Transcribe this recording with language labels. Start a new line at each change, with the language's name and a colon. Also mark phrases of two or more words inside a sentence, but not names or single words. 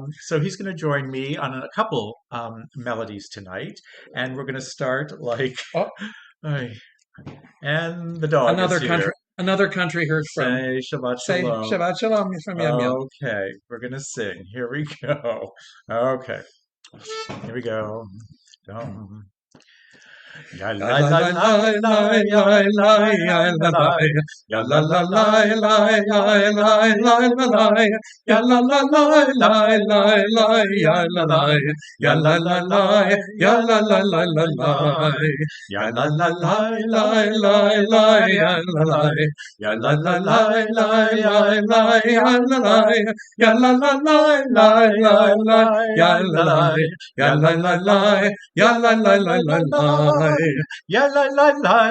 English: So he's going to join me on a couple melodies tonight. And we're going to start like, and the dog is here. Another country heard from. Say
Hebrew: שבת שלום.
English: Say
Hebrew: שבת שלום
English: from Yam Yam. Okay, we're gonna sing. Here we go. Okay, here we go. Ya la la la la la ya la ya la la ya la la la la la la la ya la la la la la ya la la ya la la la ya la la la la ya la la la la la ya la la ya la la la la ya la ya la ya la la la la ya la ya la la la ya la la la ya la la la,